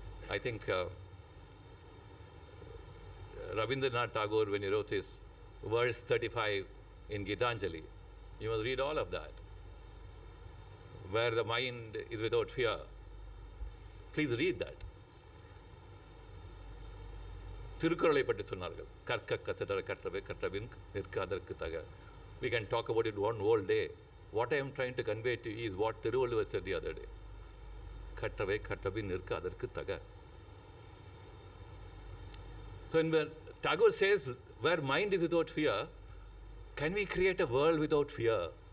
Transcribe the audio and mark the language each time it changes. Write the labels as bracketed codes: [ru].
[en] I think Rabindranath Tagore, when he wrote his verse 35 in Gitanjali, you must read all of that, where the mind is without fear. Please read that. [ta] திருக்குறளை பற்றி சொன்னார்கள் கற்க கசடர கற்றவை கற்றபின் நிற்க அதற்கு தக. [en] We can talk about it one whole day. What I am trying to convey to you is what Thiru R said the other day. [ta] கற்றவை கற்றபின் நிற்க அதற்கு தக. [en] So when Tagore says, where mind is without fear, can we create a world without fear?